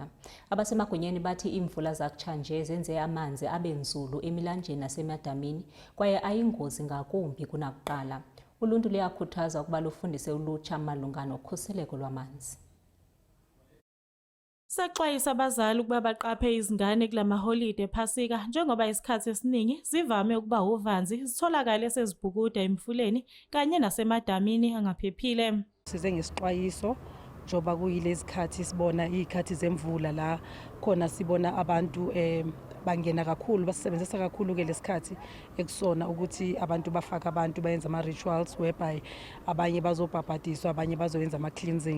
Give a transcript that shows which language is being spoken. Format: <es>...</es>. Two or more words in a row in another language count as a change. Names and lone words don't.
<xh>Abasemagunyeni bathi iimvula zakutshanje zenze amanzi abe nzulu emilanjeni nasemadamini kwaye ayingozi ngakumbi kunakuqala. Uluntu luyakhuthaza ukuba lufundise ulutsha malunga nokhuseleko lwamanzi.</xh> <zu>Saxwayisa abazali ukuba baqaphe izingane kulamaholide ephasika njengoba isikhathi esiningi zivame ukuba uvanzi zitholakala sezibhukuda emfuleni kanye nasemadamini angaphephile. Size ngesixwayiso njoba kuyilezi zikhathi sibona izikhathi zemvula la khona sibona abantu bangena kakhulu basebenzisa kakhulu ke lesikhathi ekusona ukuthi abantu bafaka abantu bayenza ama</zu> <en>rituals whereby</en> <zu>abanye bazobhabhadiswa abanye bazoyenza ama cleansing.</zu>